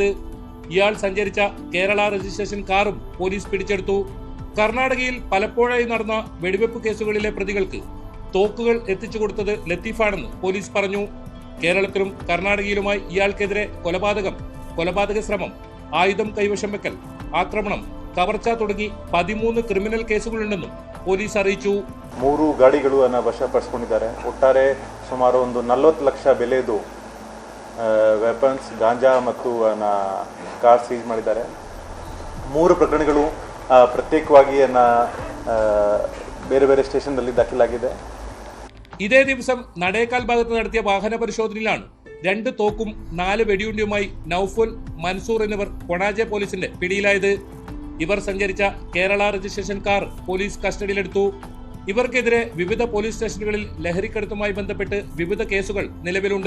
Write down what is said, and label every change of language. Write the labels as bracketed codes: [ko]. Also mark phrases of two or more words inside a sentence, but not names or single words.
[ml] ഇയാൾ സഞ്ചരിച്ച കേരള രജിസ്ട്രേഷൻ കാറും പോലീസ് പിടിച്ചെടുത്തു. കർണാടകയിൽ പലപ്പോഴായി നടന്ന വെടിവെപ്പ് കേസുകളിലെ പ്രതികൾക്ക് തോക്കുകൾ എത്തിച്ചു കൊടുത്തത് ലത്തീഫാണെന്ന് പോലീസ് പറഞ്ഞു. കേരളത്തിലും കർണാടകയിലുമായി ഇയാൾക്കെതിരെ കൊലപാതക ശ്രമം, ആയുധം കൈവശം വെക്കൽ, ആക്രമണം, കവർച്ച തുടങ്ങി 13 ക്രിമിനൽ കേസുകളുണ്ടെന്ന് പോലീസ് അറിയിച്ചു. [kn] 3 ಗಾಡಿಗಳನ್ನು ವಶಪಡಿಸಿಕೊಂಡಿದ್ದಾರೆ. ಒಟ್ಟಾರೆ ಸುಮಾರು ಒಂದು 40 ಲಕ್ಷ ಬೆಲೆದು ವೆಪನ್ಸ್, ಗಾಂಜಾ ಮತ್ತು [en] car seize [kn] ಮಾಡಿದ್ದಾರೆ. 3 ಪ್ರಕರಣಗಳು ಪ್ರತ್ಯೇಕವಾಗಿ ಬೇರೆ ಬೇರೆ ಸ್ಟೇಷನ್ನಲ್ಲಿ ದಾಖಲಾಗಿದೆ. [ml] ഇതേ ദിവസം നടേക്കാൽ ഭാഗത്ത് നടത്തിയ വാഹന പരിശോധനയിലാണ് 2 തോക്കും 4 വെടിയുണ്ടയുമായി നൌഫൽ, മൻസൂർ എന്നിവർ കൊണാജെ പോലീസിന്റെ പിടിയിലായത്. ഇവർ സഞ്ചരിച്ച കേരള രജിസ്ട്രേഷൻ കാർ പോലീസ് കസ്റ്റഡിയിലെടുത്തു. ഇവർക്കെതിരെ വിവിധ പോലീസ് സ്റ്റേഷനുകളിൽ ലഹരിക്കടത്തുമായി ബന്ധപ്പെട്ട് വിവിധ കേസുകൾ നിലവിലുണ്ട്.